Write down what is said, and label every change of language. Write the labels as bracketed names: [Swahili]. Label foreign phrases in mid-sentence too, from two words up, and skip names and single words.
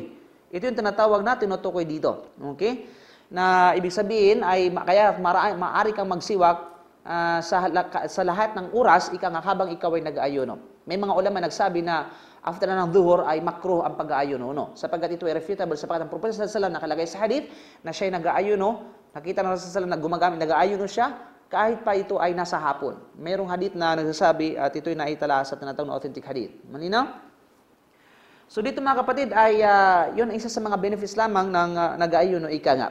[Filipino] Ito yung tinatawag na tinutukoy dito. Okay? Na ibig sabihin ay kaya maaari kang magsiwak sa lahat ng oras habang ikaw ay nag-aayuno. May mga ulama nagsabi na after na ng duhur ay makruh ang pag-aayuno, no? Sapagkat ito ay refutable sapagkat ang Prophet [Arabic] صلى الله عليه وسلم [Filipino] nakalagay sa hadith na siya ay nag-aayuno, nakita na sa sallallahu na gumagamit nag-aayuno siya kahit pa ito ay nasa hapon. Mayroong hadith na nagsasabi at ito ay naitala sa tinatawag na [English] authentic hadith. [Filipino] Malinaw? So dito mga kapatid ay yun isa sa mga benefits lamang ng nag-aayuno, ika nga.